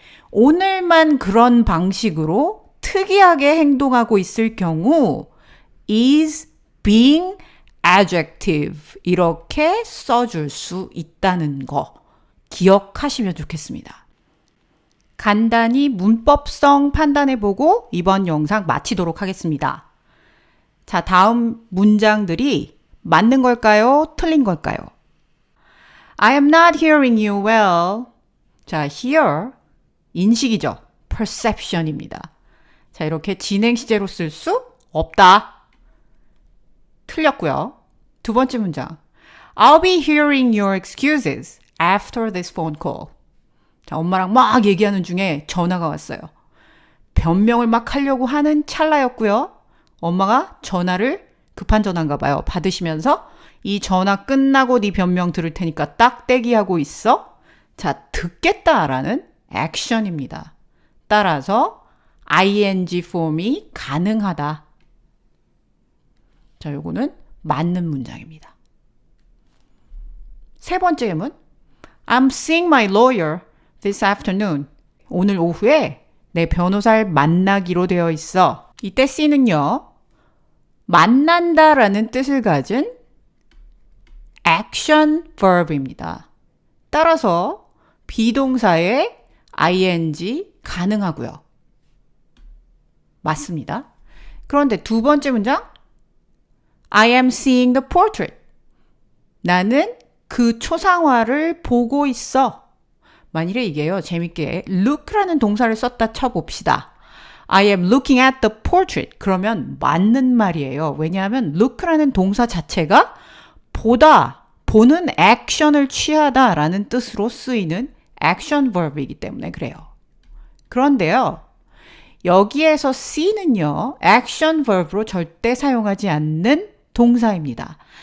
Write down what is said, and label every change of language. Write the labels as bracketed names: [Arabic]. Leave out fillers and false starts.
[Korean] 오늘만 그런 방식으로 특이하게 행동하고 있을 경우 [English] is being adjective [Korean] 이렇게 써줄 수 있다는 거 기억하시면 좋겠습니다. 간단히 문법성 판단해보고 이번 영상 마치도록 하겠습니다. 자, 다음 문장들이 맞는 걸까요? 틀린 걸까요? [English] I am not hearing you well. [Korean] 자, hear, 인식이죠. perception입니다. 자, 이렇게 진행 시제로 쓸 수 없다. 틀렸고요. 두 번째 문장. [English] I'll be hearing your excuses after this phone call. [Korean] 자, 엄마랑 막 얘기하는 중에 전화가 왔어요. 변명을 막 하려고 하는 찰나였고요. 엄마가 전화를 급한 전화인가 봐요. 받으시면서 이 전화 끝나고 네 변명 들을 테니까 딱 대기하고 있어. 자, 듣겠다라는 액션입니다. 따라서 ing 폼이 가능하다. 자, 요거는 맞는 문장입니다. 세 번째 예문. [English] I'm seeing my lawyer this afternoon. [Korean] 오늘 오후에 내 변호사를 만나기로 되어 있어. 이때 C는요. 만난다라는 뜻을 가진 action verb입니다. 따라서 비동사의 ing 가능하고요. 맞습니다. 그런데 두 번째 문장 [English] I am seeing the portrait. [Korean] 나는 그 초상화를 보고 있어. 만일에 이게요. 재밌게 look라는 동사를 썼다 쳐봅시다. [English] I am looking at the portrait. [Korean] 그러면 맞는 말이에요. 왜냐하면 look라는 동사 자체가 보다, 보는 액션을 취하다라는 뜻으로 쓰이는 action verb이기 때문에 그래요. 그런데요. 여기에서 C는요. action verb로 절대 사용하지 않는 동사입니다.